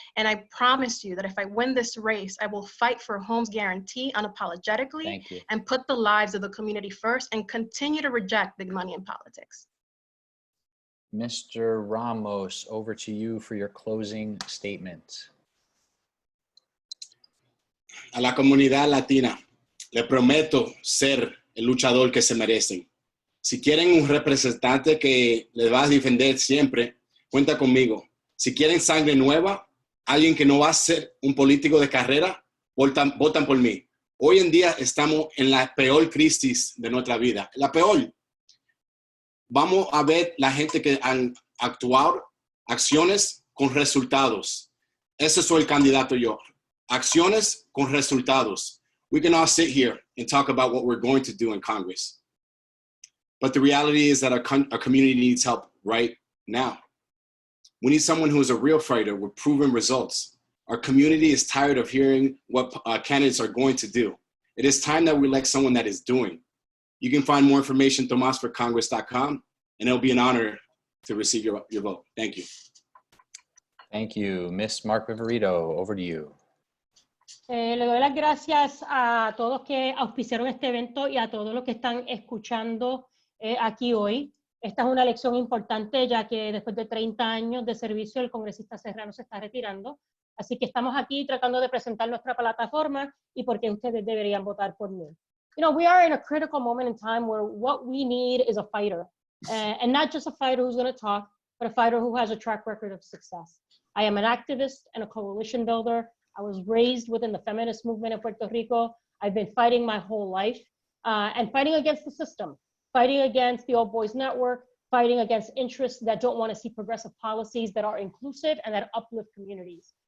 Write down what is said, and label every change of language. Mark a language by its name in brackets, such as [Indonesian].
[English] And I promise you that if I win this race, I will fight for a homes guarantee unapologetically and put the lives of the community first and continue to reject big money in politics. Mr. Ramos, over to you for your closing statement. [Spanish] A la comunidad latina, le prometo ser el luchador que se merecen. Si quieren un representante que les va a defender siempre, cuenta conmigo. Si quieren sangre nueva, alguien que no va a ser un político de carrera, votan por mí. Hoy en día estamos en la peor crisis de nuestra vida, la peor. Vamos a ver la gente que han actuado, acciones con resultados. Ese soy el candidato yo. Acciones con resultados. [English] We can all sit here and talk about what we're going to do in Congress. But the reality is that our community needs help right now. We need someone who is a real fighter with proven results. Our community is tired of hearing what candidates are going to do. It is time that we elect someone that is doing. You can find more information at tomasforcongress.com, and it'll be an honor to receive your vote. Thank you. Thank you. Ms. Mark-Viverito, over to you. [Spanish] Le doy las gracias a todos que auspiciaron este evento y a todos los que están escuchando aquí hoy. Esta es una elección importante, ya que después de 30 años de servicio el congresista Serrano se está retirando. Así que estamos aquí tratando de presentar nuestra plataforma y por qué ustedes deberían votar por mí. [English] You know, we are in a critical moment in time where what we need is a fighter, and not just a fighter who's going to talk, but a fighter who has a track record of success. I am an activist and a coalition builder. I was raised within the feminist movement of Puerto Rico. I've been fighting my whole life and fighting against the system, fighting against the Old Boys Network, fighting against interests that don't want to see progressive policies that are inclusive and that uplift communities.